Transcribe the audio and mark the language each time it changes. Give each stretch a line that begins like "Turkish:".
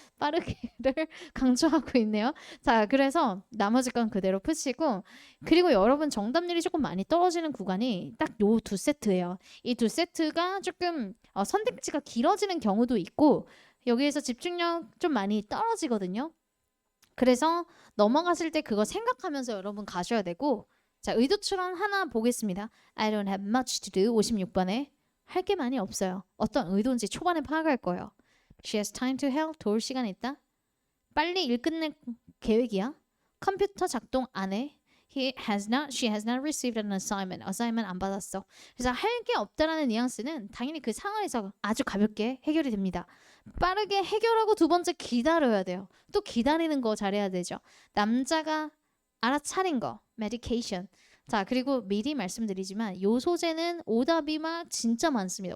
Korean: 빠르게를 강조하고 있네요. 자, 그래서 나머지 건 그대로 푸시고 그리고 여러분 정답률이 조금 많이 떨어지는 구간이 딱 요 두 세트예요. 이 두 세트가 조금 선택지가 길어지는 경우도 있고 여기에서 집중력 좀 많이 떨어지거든요. 그래서 넘어갔을 때 그거 생각하면서 여러분 가셔야 되고 자, 의도 추론 하나 보겠습니다.
English: I don't have much to do
Korean: 56번에 할 게 많이 없어요. 어떤 의도인지 초반에 파악할 거예요.
English: She has time to help
Korean: 도울 시간 있다. 빨리 일 끝낼 계획이야. 컴퓨터 작동 안 해.
English: She has not received an assignment.
Korean: assignment 안 받았어. 그래서 할 게 없다라는 뉘앙스는 당연히 그 상황에서 아주 가볍게 해결이 됩니다. 빠르게 해결하고 두 번째 기다려야 돼요. 또 기다리는 거 잘해야 되죠. 남자가 알아차린 거, medication. 자, 그리고 미리 말씀드리지만 요 소재는 오답이 막 진짜 많습니다.